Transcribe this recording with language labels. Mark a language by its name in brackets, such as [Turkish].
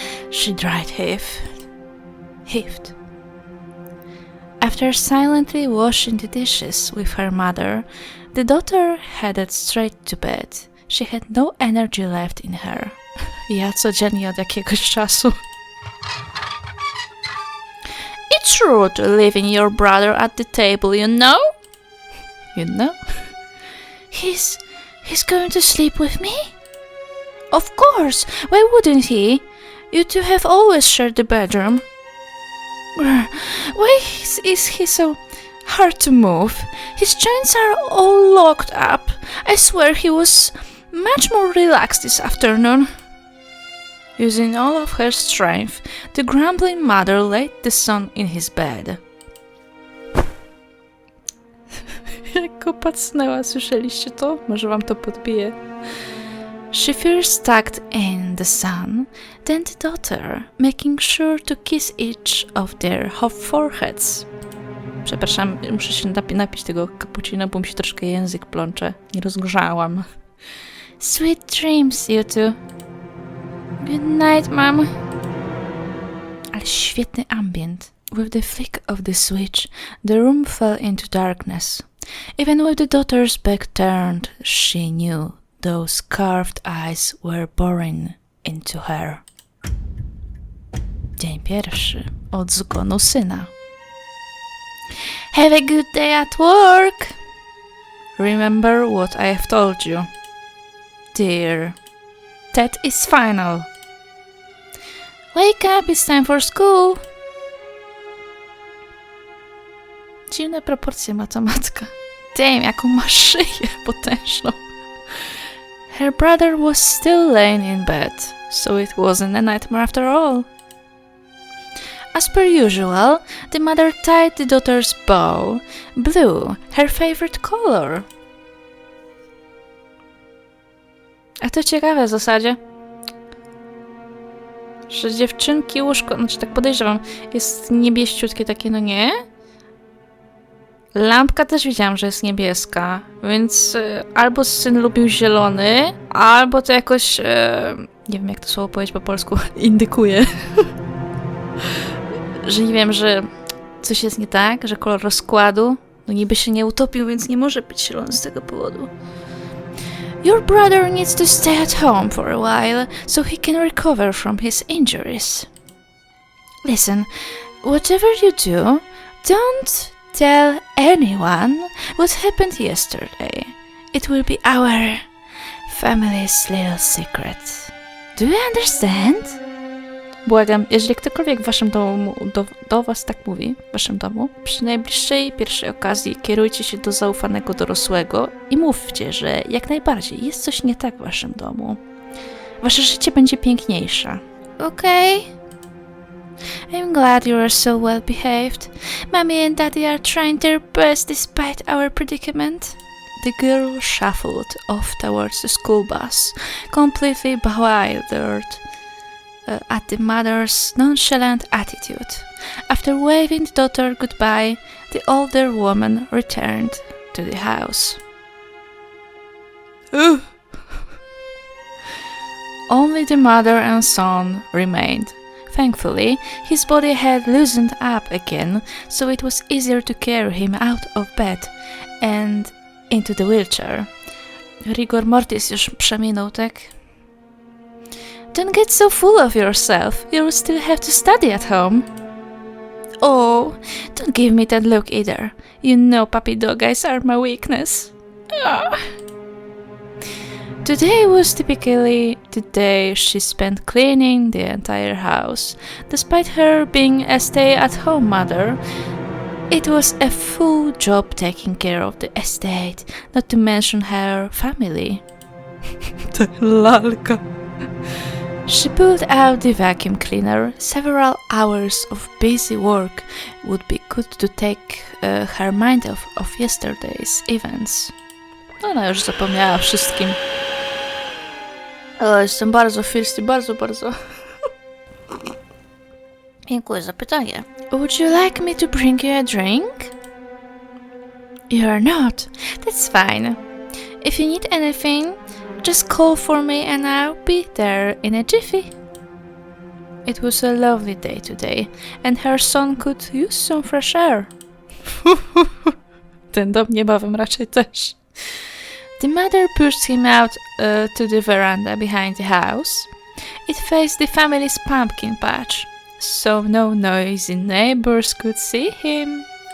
[English] She heaved. After silently washing the dishes with her mother, the daughter headed straight to bed. She had no energy left in her. [Polish] Ja codziennie od jakiegoś czasu. [English] It's rude leaving your brother at the table, you know? You know? He's going to sleep with me? Of course! Why wouldn't he? You two have always shared the bedroom. Why is he so hard to move? His joints are all locked up. I swear he was much more relaxed this afternoon. Using all of her strength, the grumbling mother laid the son in his bed. [Polish] Jak go pacnęła, słyszeliście to? Może wam to podbije. [English] She first tucked in the son, then the daughter, making sure to kiss each of their foreheads. [Polish] Przepraszam, muszę się napić tego cappuccino, bo mi się troszkę język plącze. Nie rozgrzałam. [English] Sweet dreams, you two. Good night, mom. [Polish] Ale świetny ambient. [English] With the flick of the switch, the room fell into darkness. Even with the daughter's back turned, she knew those carved eyes were boring into her. [Polish] Dzień pierwszy od zgonu syna. [English] Have a good day at work. Remember what I have told you. Dear, that is final. Wake up, it's time for school. [Polish] Dziwne proporcje ma ta matka. Damn, jaką ma szyję potężną. [English] Her brother was still laying in bed, so it wasn't a nightmare after all. As per usual, the mother tied the daughter's bow, blue, her favorite color. [Polish] A to ciekawe w zasadzie, że dziewczynki łóżko, znaczy tak podejrzewam, jest niebieściutkie takie, no nie? Lampka też widziałam, że jest niebieska, więc albo syn lubił zielony, albo to jakoś, nie wiem jak to słowo powiedzieć po polsku, indykuje, że nie wiem, że coś jest nie tak, że kolor rozkładu, no niby się nie utopił, więc nie może być zielony z tego powodu. [English] Your brother needs to stay at home for a while, so he can recover from his injuries. Listen, whatever you do, don't tell anyone what happened yesterday. It will be our family's little secret. Do you understand? [Polish] Błagam, jeżeli ktokolwiek w waszym domu, do was tak mówi, w waszym domu, przy najbliższej pierwszej okazji kierujcie się do zaufanego dorosłego i mówcie, że jak najbardziej jest coś nie tak w waszym domu. Wasze życie będzie piękniejsze. [English] Okay? I'm glad you are so well behaved. Mommy and Daddy are trying their best despite our predicament. The girl shuffled off towards the school bus, completely bewildered at the mother's nonchalant attitude. After waving the daughter goodbye, the older woman returned to the house. Only the mother and son remained. Thankfully, his body had loosened up again, so it was easier to carry him out of bed and into the wheelchair. [Polish] Rigor mortis już przeminął, tak? [English] Don't get so full of yourself. You'll still have to study at home. Oh, don't give me that look either. You know puppy dog eyes are my weakness. Ah. Today was typically the day she spent cleaning the entire house. Despite her being a stay-at-home mother, it was a full job taking care of the estate, not to mention her family. [Polish] Ta lalka. [English] She pulled out the vacuum cleaner. Several hours of busy work would be good to take her mind off of yesterday's events. [Polish] Ona już zapomniała wszystkim. O, jestem bardzo thirsty, bardzo. Dziękuję za pytanie. [English] Would you like me to bring you a drink? You're not. That's fine. If you need anything, just call for me and I'll be there in a jiffy. It was a lovely day today, and her son could use some fresh air. [Polish] Ten dom niebawem raczej też. [English] The mother pushed him out to the veranda behind the house. It faced the family's pumpkin patch, so no noisy neighbors could see him.